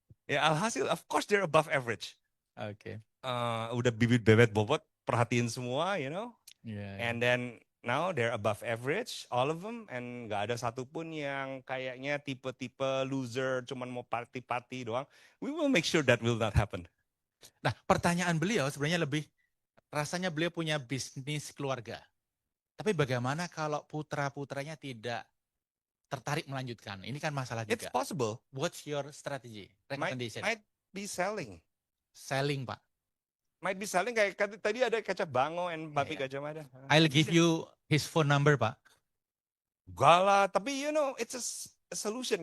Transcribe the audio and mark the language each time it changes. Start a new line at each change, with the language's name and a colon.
Indonesian: Ya alhasil,
English: of course they're above average. Oke.
Indonesian: Udah bibit bebet bobot, perhatiin semua,
English: you know. Yeah. And then now they're above average, all of them,
Indonesian: and nggak ada satupun yang kayaknya tipe-tipe loser, cuman mau party-party doang.
English: We will make sure that will not happen.
Indonesian: Nah, pertanyaan beliau sebenarnya lebih, rasanya beliau punya bisnis keluarga. Tapi bagaimana kalau putra-putranya tidak tertarik melanjutkan? Ini kan masalah juga.
English: It's possible. What's your strategy, recommendation? Might be selling. Selling, Pak. Might be selling,
Indonesian: kayak tadi ada
English: Kecap Bango and Bapi Gajah Mada. I'll give you his phone number, Pak.
Indonesian: Enggak lah, tapi
English: you know, it's a solution.